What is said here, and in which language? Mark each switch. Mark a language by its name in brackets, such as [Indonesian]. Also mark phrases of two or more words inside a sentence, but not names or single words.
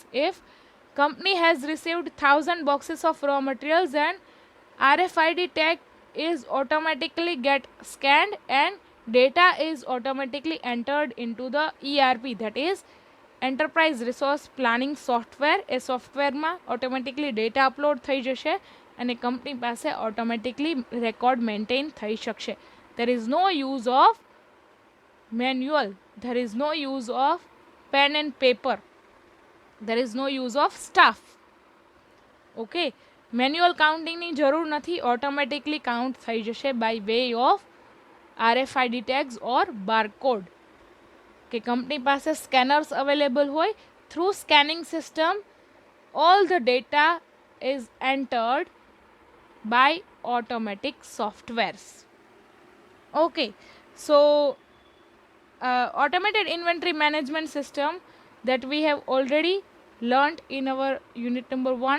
[English] If company has received 1,000 boxes of raw materials, then RFID tag is automatically get scanned and data is automatically entered into the ERP, that is enterprise resource planning software. [Gujarati] એ સોફ્ટવેરમાં ઓટોમેટિકલી [English] data upload [Gujarati] થઈ જશે અને કંપની પાસે ઓટોમેટિકલી [English] record maintain [Gujarati] થઈ શકશે. [English] There is no use of manual, there is no use of pen and paper, there is no use of staff. [Gujarati] Okay, [English] manual countingની [Gujarati] જરૂર નથી, ઓટોમેટિકલી કાઉન્ટ થઈ જશે [English] by way of RFID tags or barcode. [Gujarati] કે કંપની પાસે [English] scanners available [Gujarati] હોય, [English] through scanning system all the data is entered by automatic softwares. Okay, so automated inventory management system that we have already learnt in our unit number 1.